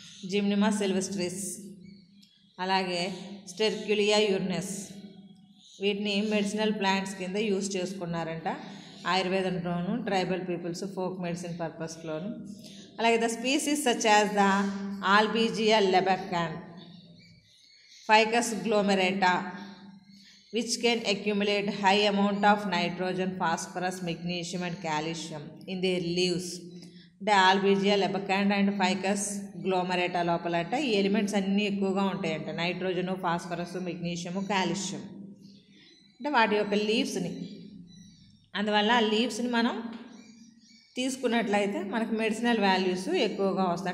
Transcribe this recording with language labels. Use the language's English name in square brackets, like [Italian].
[Telugu] జిమ్నిమా sylvestris, అలాగే స్టెర్క్యులియా యూర్నెస్, వీటిని medicinal plants కింద use చేసుకున్నారంట ఆయుర్వేదంలోను tribal peoples folk medicine పర్పస్లోను. [English] అలాగే the species such as the Albizia lebbeck, Ficus glomerata, which can accumulate high amount of nitrogen, phosphorus, magnesium and calcium in their leaves. [Telugu] అంటే ఆల్బీజియా లెబకాండ్ and Ficus గ్లోమరేటా లోపల అంటే ఈ elements అన్నీ ఎక్కువగా ఉంటాయంట, nitrogen, phosphorus, magnesium, calcium. అంటే వాటి యొక్క లీవ్స్ని, అందువల్ల ఆ లీవ్స్ని మనం తీసుకున్నట్లయితే మనకి మెడిసినల్ వాల్యూస్ ఎక్కువగా వస్తాయి.